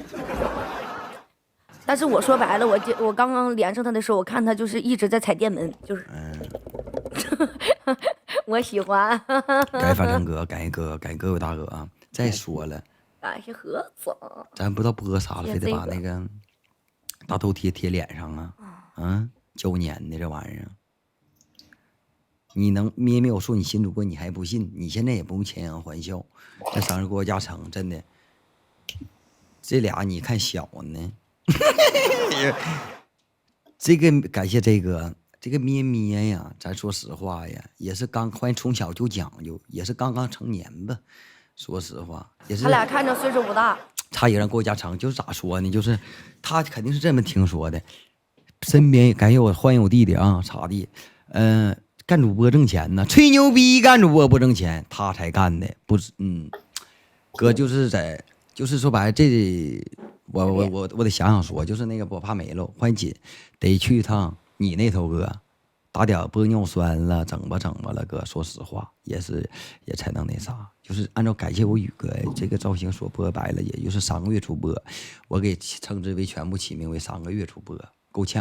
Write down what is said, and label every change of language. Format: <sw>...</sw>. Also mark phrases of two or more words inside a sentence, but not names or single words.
<zh>但是我說白了，我剛剛連上他的時候，我看他就是一直在踩電門，就是。我喜歡。感謝樊城哥，感謝各位大哥啊！再說了，感謝盒子。咱不知道播啥了，非得把那個大头貼臉上啊！啊，9年的這玩意兒，你能咩咩？我說你新主播，你還不信？你現在也不用強顏歡笑。這生日郭嘉誠真的，這倆你看小呢。這個感謝這個咩咩呀，咱說實話呀，也是歡迎從小就講究，也是剛成年吧。說實話，也是。他倆看着歲數不大，差一個人郭嘉誠，就是咋說呢？就是他肯定是這麼聽說的。身邊感謝我歡迎我弟弟啊，傻弟，幹主播掙錢呢，吹牛逼幹主播不掙錢，他才幹的，不是哥就是說白了這。我得想想說，就是那個我怕没了，欢迎紧，得去一趟你那头哥，打点玻尿酸了，整吧了哥。说实话，也才能那啥，就是按照感谢我宇哥这个造型说播白了，也就是3个月出播，我给称之为全部起名为3个月出播，够呛。</zh>